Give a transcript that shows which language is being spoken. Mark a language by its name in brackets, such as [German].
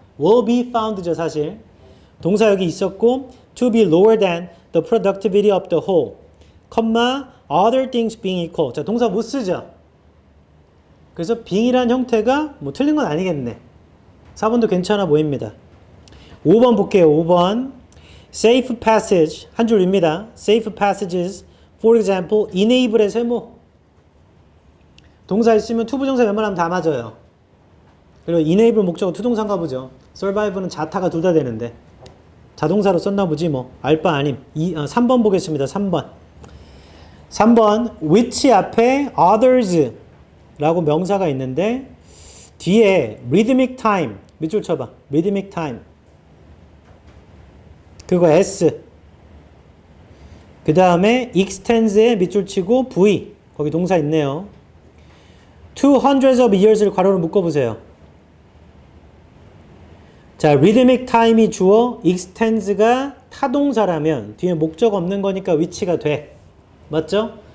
[English] will be found죠, [Korean] 사실. 동사 여기 있었고 [English] to be lower than the productivity of the whole, other things being equal. [Korean] 자, 동사 못 쓰죠. 그래서 being이란 형태가 뭐 틀린 건 아니겠네. 4번도 괜찮아 보입니다. 5번 볼게요. 5번 safe passage 한 줄입니다. [English] safe passages for example enable의 세모. [Korean] 동사 있으면 투부정사 웬만하면 다 맞아요. 그리고 enable 목적어 투동사인가 보죠. survive는 자타가 둘 다 되는데 자동사로 썼나 보지 뭐. 알바 아님. 3번 보겠습니다. 3번. 3번 which 앞에 others 라고 명사가 있는데 뒤에 rhythmic time 밑줄 쳐봐. rhythmic time 그거 S. 그 다음에 extends에 밑줄 치고 V. 거기 동사 있네요. 200 of years를 괄호로 묶어보세요. 자, rhythmic time이 주어, extends가 타동사라면 뒤에 목적 없는 거니까 which가 돼. 맞죠?